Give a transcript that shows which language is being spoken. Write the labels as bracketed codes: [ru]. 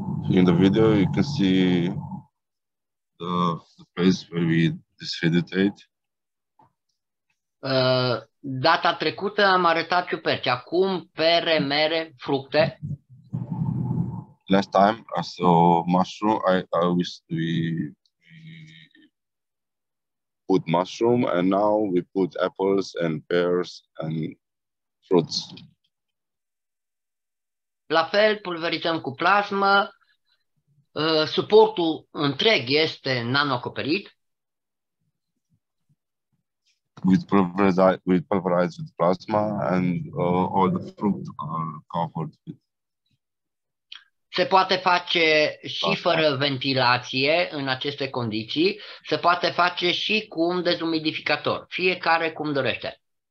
[en] In the video, you can see the place where we deshydrate. [ro] Data trecută am arătat ciuperci, acum pere, mere, fructe. [en] Last time I saw mushroom. We put mushroom, and now we put apples and pears and fruits. [ro] La fel, pulverizăm cu plasmă. Suportul întreg este nanoacoperit. [en] We pulverize with plasma, and all the fruit are covered with. [ro] Se poate face și fără ventilație în aceste condiții, se poate face și cu un dezumidificator, fiecare cum dorește.